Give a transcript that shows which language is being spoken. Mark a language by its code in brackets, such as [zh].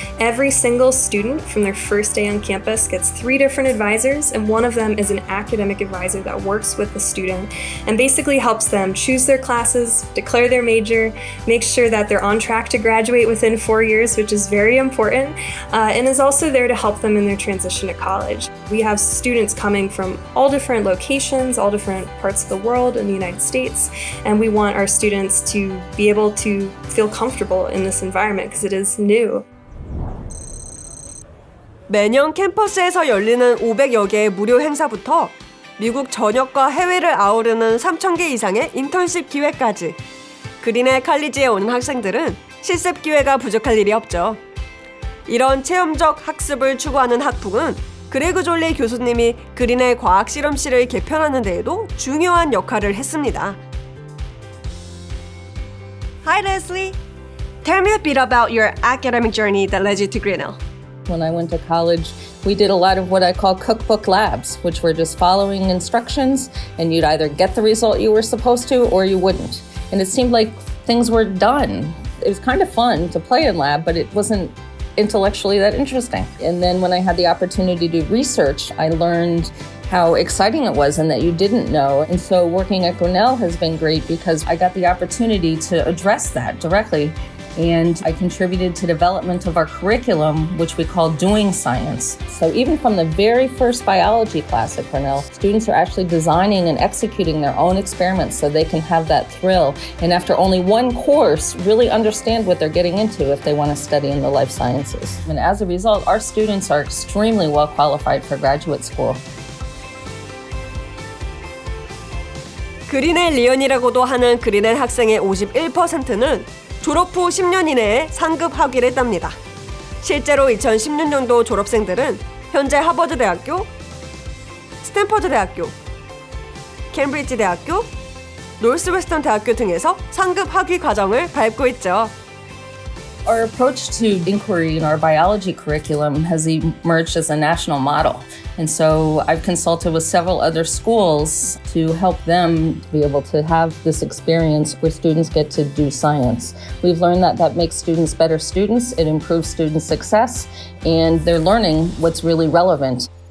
[en] Every single student from their first day on campus gets 3 different advisors, and one of them is an academic advisor that works with the student and basically helps them choose their classes, declare their major, make sure that they're on track to graduate within 4 years, which is very important, and is also there to help them in their transition to college. We have students coming from all different locations, all different parts of the world in the United States, and we want our students to be able to feel comfortable in this environment because it is new. [ko] 매년 캠퍼스에서 열리는 500여 개의 무료 행사부터 미국 전역과 해외를 아우르는 3,000개 이상의 인턴십 기회까지 그린ell 칼리지에 오는 학생들은 실습 기회가 부족할 일이 없죠. 이런 체험적 학습을 추구하는 학부는 그레그 졸리 교수님이 그린ell 과학실험실을 개편하는 데에도 중요한 역할을 했습니다. [en] Hi, Leslie. Tell me a bit about your academic journey that led you to Grinnell. When I went to college, we did a lot of what I call cookbook labs, which were just following instructions, and you'd either get the result you were supposed to or you wouldn't. And it seemed like things were done. It was kind of fun to play in lab, but it wasn't intellectually that interesting. And then when I had the opportunity to do research, I learned how exciting it was and that you didn't know. And so working at Grinnell has been great because I got the opportunity to address that directly. And I contributed to development of our curriculum, which we call Doing Science. So even from the very first biology class at Grinnell, students are actually designing and executing their own experiments so they can have that thrill. And after only one course, really understand what they're getting into if they want to study in the life sciences. And as a result, our students are extremely well qualified for graduate school. [ko] 그린ell 리언이라고도 하는 그린ell 학생의 51%는 졸업 후 10년 이내에 상급 학위를 땁니다. 실제로 2016년도 졸업생들은 현재 하버드 대학교, 스탠퍼드 대학교, 캠브리지 대학교, 노스웨스턴 대학교 등에서 상급 학위 과정을 밟고 있죠. [en] Our approach to inquiry in our biology curriculum has emerged as a national model. And so I've consulted with several other schools to help them be able to have this experience where students get to do science. We've learned that that makes students better students, it improves student success, and they're learning what's really relevant.